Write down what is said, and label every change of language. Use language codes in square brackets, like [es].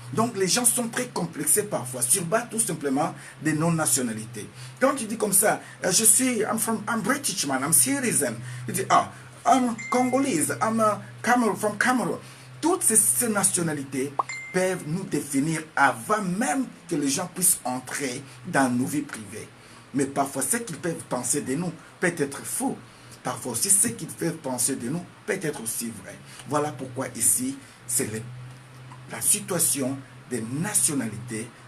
[fr] Donc les gens sont très complexés parfois, sur base tout simplement des non-nationalités. Quand tu dis comme ça, [en] I'm British man, I'm citizen. [fr] Tu dis, [en] I'm Congolese, I'm from Cameroon. [fr] Toutes ces nationalités peuvent nous définir avant même que les gens puissent entrer dans nos vies privées. Mais parfois, ce qu'ils peuvent penser de nous peut être faux. Parfois aussi, ce qu'ils peuvent penser de nous peut être aussi vrai. Voilà pourquoi ici, c'est la situation des nationalités